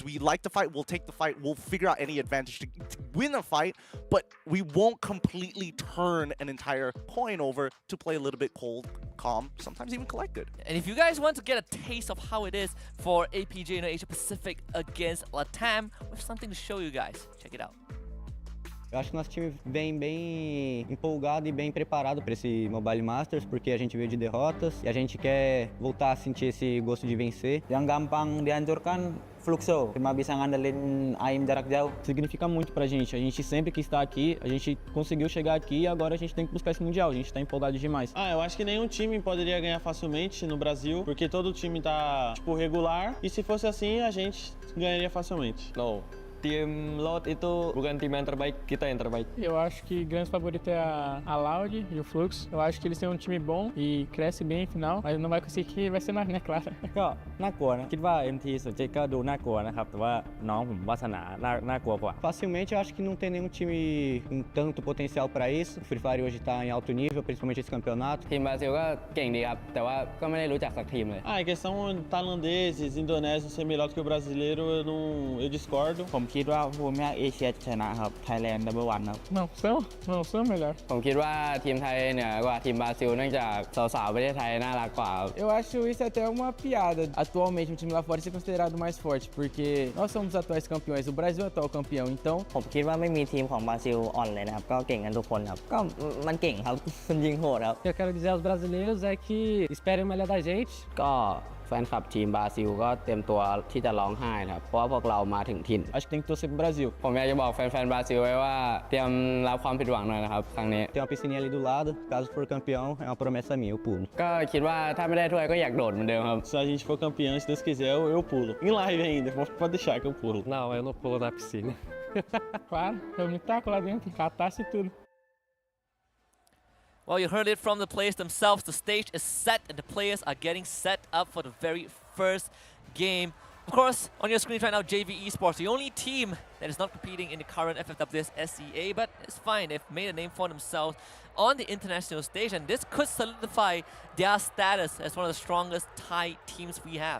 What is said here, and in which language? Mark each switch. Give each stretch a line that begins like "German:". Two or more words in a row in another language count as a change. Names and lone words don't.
English: We like to fight, we'll take the fight, we'll figure out any advantage to win a fight, but we won't completely turn an entire coin over to play a little bit cold, calm, sometimes even collected. And if you guys want to get a taste of how it is for APJ in Asia Pacific against LATAM, we have something to show you guys. Check it out.
Portuguese: Eu acho que nosso time vem bem empolgado e bem preparado para esse Mobile Masters, porque a gente veio de derrotas e a gente quer voltar a sentir esse gosto de vencer.
Indonesian: Yang gampang dihancurkan Fluxo, cuma bisa ngandelin aim jarak jauh.
Portuguese: Significa muito pra gente. A gente sempre que está aqui, a gente conseguiu chegar aqui e agora a gente tem que buscar esse mundial. A gente tá empolgado demais. Eu acho que nenhum time poderia ganhar facilmente no Brasil, porque todo time tá tipo regular. E se fosse assim, a gente ganharia facilmente. No.
Indonesian: Tim Loud itu bukan tim yang terbaik, kita yang terbaik.
Portuguese: Eu acho que o grande favorito é a Loud e o Flux. Eu acho que eles têm um time bom e cresce bem no final, mas não vai conseguir, vai ser mais, né, claro.
Thai: ก็น่ากลัวนะคิดว่า MT สุดเจก็ดูน่ากลัวนะครับแต่ว่าน้องผมวาสนาน่ากลัวกว่า
Portuguese: Facilmente eu acho que não tem nenhum time com tanto potencial para isso. O Free Fire hoje tá em alto nível, principalmente esse campeonato.
Thai: ทีมบราซิลก็เก่งดีครับแต่ว่าก็ไม่ได้รู้จักสักทีมเลย
Portuguese: Em questão tailandeses, indonésios ser melhor do que o brasileiro, eu discordo.
Thai: ผมคิดว่าภูมิภาคเอเชียชนะครับ
English: Thailand number one
Thai: ครับ
Portuguese: Não são melhor.
Thai: ผมคิดว่าทีมไทยเหนือกว่าทีมบราซิลเนื่องจากสาวๆประเทศไทยน่ารักกว่า
Portuguese: Eu acho isso até uma piada. Atualmente o time lá fora ser considerado mais forte, porque nós somos os atuais campeões, o Brasil é o atual campeão, então
Thai: ผมคิดว่าไม่มีทีมของบราซิลอ่อนเลยนะครับก็เก่งกันทุกคนครับก็มันเก่งครับ มันยิงโหดครับ
Portuguese: o que eu quero dizer aos brasileiros é que esperem o melhor da gente.
Thai: ก็แฟนคลับทีมบราซิลก็เตรียมตัวที่จะร้องไห้นะครับเพราะว่าพวกเรามาถึงถิ่น
Portuguese: Acho que tem que torcer pro Brasil.
Thai: ผมอยากจะบอกแฟนๆบราซิลไว้ว่าเตรียมรับความผิดหวังหน่อยนะครับครั้งนี้
Portuguese: Tem uma piscininha ali do lado, caso for campeão, é uma promessa minha, eu pulo.
Thai: ก็คิดว่าถ้าไม่ได้ถ้วยก็อยากโดดเหมือนเดิมครับ
Portuguese: Se a gente for campeão, se Deus quiser, eu pulo. Em live ainda, pode deixar que eu pulo. Não, eu não pulo na piscina. Claro, eu me taco lá dentro, catasse tudo.
English: Well, you heard it from the players themselves. The stage is set and the players are getting set up for the very first game. Of course, on your screen right now, JV Esports, the only team that is not competing in the current FFWS SEA, but it's fine. They've made a name for themselves on the international stage, and this could solidify their status as one of the strongest Thai teams we have.